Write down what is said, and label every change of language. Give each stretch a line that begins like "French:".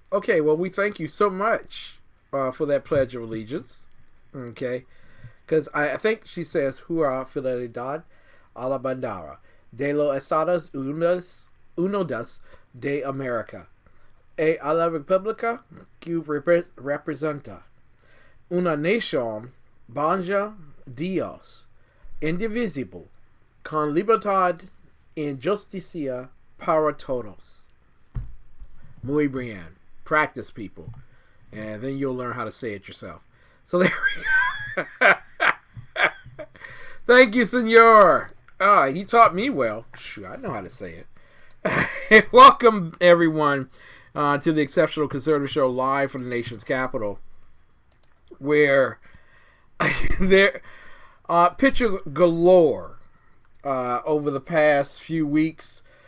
English: Okay, well, we thank you so much for that Pledge of Allegiance. Okay. Because I think she says,
Spanish: Jura fidelidad a la bandera de los Estados Unidos de América y a la República que representa una nación banja Dios, indivisible, con libertad y justicia para todos. Muy bien.
English: Practice, people. And then you'll learn how to say it yourself. So there we go. Thank you, senor. He taught me well. Shoot, I know how to say it. Welcome, everyone, to the Exceptional Conservative Show live from the nation's capital, where there pictures galore over the past few weeks.